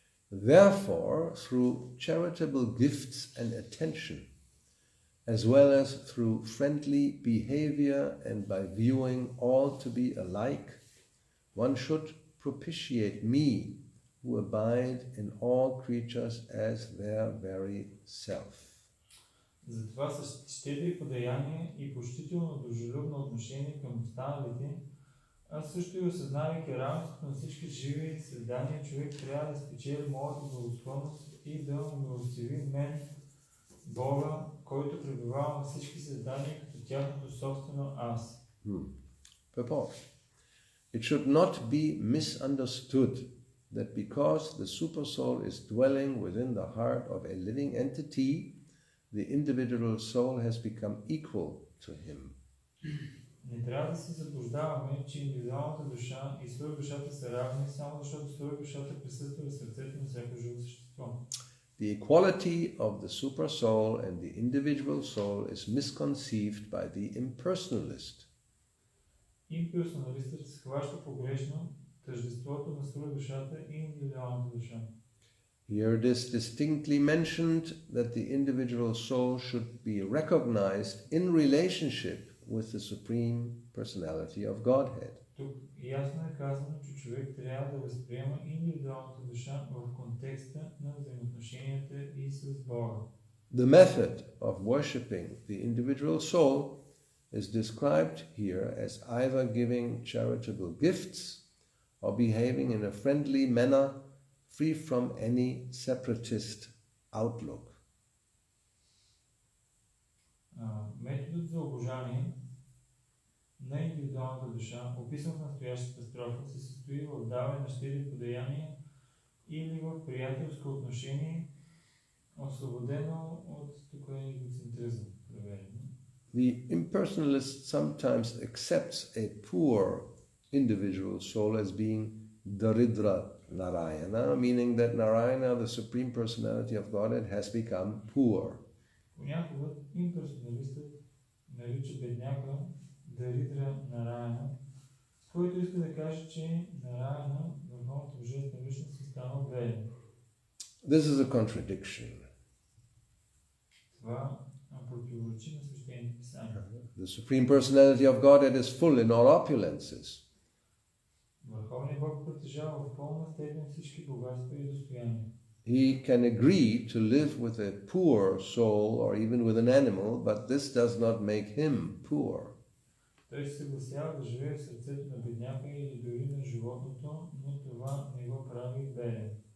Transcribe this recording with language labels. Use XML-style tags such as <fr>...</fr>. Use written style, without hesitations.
<en>Therefore, through charitable gifts and attention, as well as through friendly behavior and by viewing all to be alike, one should propitiate me, who abide in all creatures as their very self.</en> <bg>Затова с щедри подаяния и почтително дружелюбно отношение към останалите, а също и осъзнавайки равенството на всички живи създания, човек трябва да спечели моята благосклонност и да умилостиви мен, Бога, който пребивава на всички създания като тяхното собствено аз.</bg> <en>Purport. It should not be misunderstood that because the Supersoul is dwelling within the heart of a living entity, the individual soul has become equal to him.</en> <bg>Не трябва да се заблуждаваме, че индивидуалната душа и свръхдушата са равни, само защото свръхдушата присъства в сърцето на всяко живо същество.</bg> <en>The equality of the Supersoul and the individual soul is misconceived by the impersonalist.</en> <bg>Имперсоналистът схваща погрешно тъждеството на свръхдушата и индивидуалната душа.</bg> <en>Here it is distinctly mentioned that the individual soul should be recognized in relationship with the Supreme Personality of Godhead.</en> <bg>Тук ясно е казано, че човек трябва да възприема индивидуалната душа в контекста на взаимоотношенията и с Бога.</bg> <en>The method of worshipping the individual soul is described here as either giving charitable gifts or behaving in a friendly manner free from any separatist outlook.</en> <bg>Методът за обожание на индивидуалната душа, описан в настоящата строфа, се състои в даване на щедри подаяния или в приятелско отношение, освободено от тук егоцентризъм.</bg> <en>The impersonalist sometimes accepts a poor individual soul as being Daridra Narayana, meaning that Narayana, the Supreme Personality of Godhead, has become poor.</en> <bg>Понякога имперсоналистът нарича бедняка Даридра Нараяна, с който иска да каже, че Нараяна, върховната божествена личност, е станал беден.</bg> <en>This is a contradiction.</en> <bg>Това противоречи на свещените писания.</bg> <en>The Supreme Personality of Godhead is full in all opulences.</en> <bg>Върховният Бог притежава в пълна степен всички богатства и достояния.</bg> <en>He can agree to live with a poor soul or even with an animal, but this does not make him poor.</en> <bg>Той се съгласява да живее в сърцето на бедняка или дори на животното, но това не го прави беден.</bg>